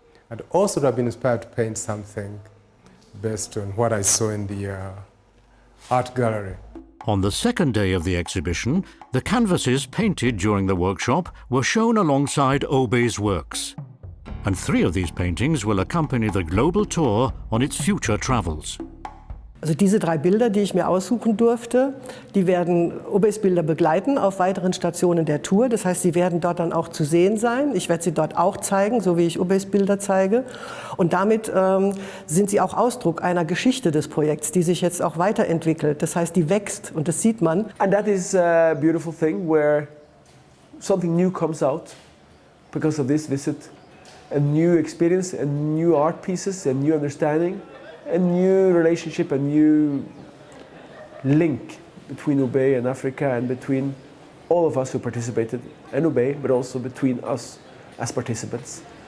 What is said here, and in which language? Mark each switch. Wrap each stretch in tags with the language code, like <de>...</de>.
<en>and also to have been inspired to paint something based on what I saw in the art gallery. On the second day of the exhibition, the canvases painted during the workshop were shown alongside OUBEY's works. And 3 of these paintings will accompany the global tour on its future travels.</en> <de>Also diese 3 Bilder, die ich mir aussuchen durfte, die werden OUBEYs Bilder begleiten auf weiteren Stationen der Tour. Das heißt, sie werden dort dann auch zu sehen sein. Ich werde sie dort auch zeigen, so wie ich OUBEYs Bilder zeige. Und damit sind sie auch Ausdruck einer Geschichte des Projekts, die sich jetzt auch weiterentwickelt. Das heißt, die wächst und das sieht man.</de> <en>And that is a beautiful thing where something new comes out because of this visit. A new experience, a new art pieces, a new understanding, a new relationship, a new link between OUBEY and Africa and between all of us who participated in OUBEY, but also between us as participants.</en>